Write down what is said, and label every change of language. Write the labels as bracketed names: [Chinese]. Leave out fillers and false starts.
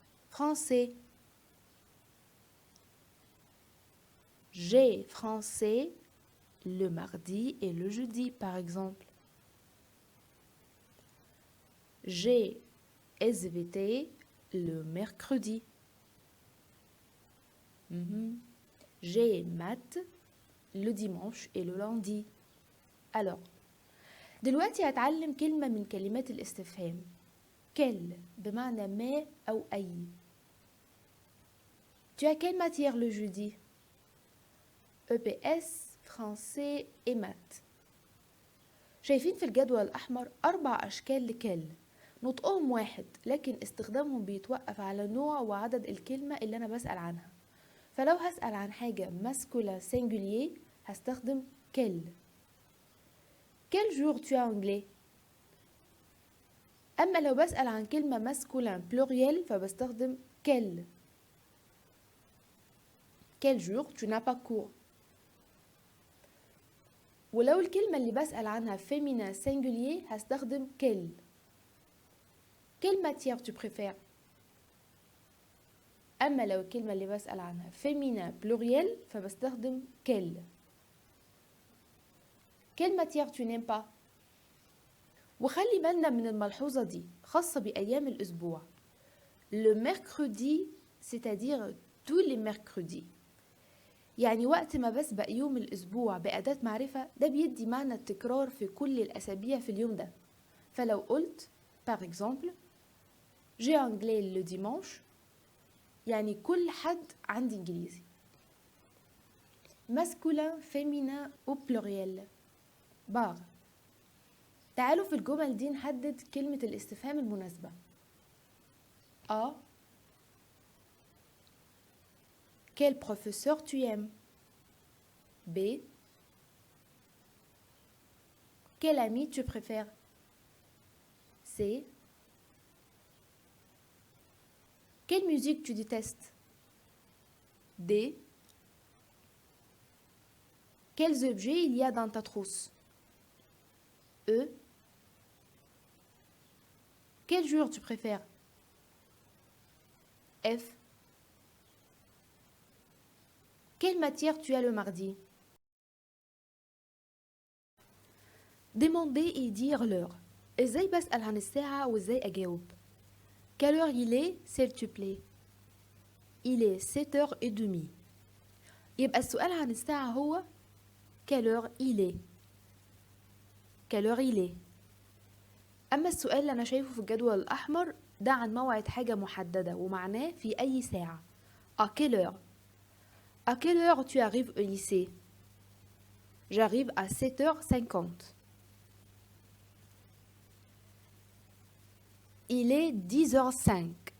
[French] Français: j'ai français le mardi et le jeudi, par exemple. J'ai SVT le mercredi. J'ai maths le dimanche et le lundi. [Arabic] Alors, دلوقتي هتعلم كلمة من كلمات الاستفهام. quel بمعنى ما أو أي. [French] Tu as quelle matière le jeudi? EPS, français et maths. [Arabic] شايفين في الجدول الأحمر 4 أشكال لكل، نطقهم واحد لكن استخدامهم بيتوقف على نوع وعدد الكلمة اللي أنا بسأل عنها. فلو هسأل عن حاجة masculin singulier هستخدم quel. [French] Quel jour tu as anglais؟ [Arabic] أما لو بسأل عن كلمة [French] masculin pluriel [Arabic] فبستخدم [French] quel. Quel jour tu n'as pas cours؟ [Arabic] ولو الكلمة اللي بسأل عنها [French] féminin singulier [Arabic] هستخدم [French] quel. Quelle matière tu préfères؟ [Arabic] أما لو الكلمة اللي بسأل عنها [French] féminin pluriel [Arabic] فبستخدم [French] quel. Quelle matière tu n'aimes pas؟ [Arabic] وخلي بالنا من الملحوظة دي خاصة بأيام الأسبوع. [French] Le mercredi c'est-à-dire tous les mercredis، [Arabic] يعني وقت ما بسبق يوم الأسبوع بأداة معرفة ده بيدي معنى التكرار في كل الأسابيع في اليوم ده. فلو قلت [French] par exemple j'ai anglais le dimanche، [Arabic] يعني كل حد عندي إنجليزي. [French] masculin, féminin ou pluriel. bar. [Arabic] تعالوا في الجمل دي نحدد كلمة الاستفهام المناسبة. [French] A. Quel professeur tu aimes? B. Quel ami tu préfères? C. Quelle musique tu détestes? D. Quels objets il y a dans ta trousse? E. Quel jour tu préfères? F. Quelle matière tu as le mardi? Demander et dire l'heure. [Arabic] ازاي بسأل عن الساعة وازاي أجاوب؟ [French] Quelle heure il est, s'il te plaît? Il est 7h30. [Arabic] يبقى السؤال عن الساعة هو [French] Quelle heure il est? Quelle heure il est? [Arabic] أما السؤال اللي أنا شايفه في الجدول الأحمر ده عن موعد حاجة محددة ومعناه في أي ساعة. [French] À quelle heure? À quelle heure tu arrives au lycée? J'arrive à 7h50. Il est 10h05.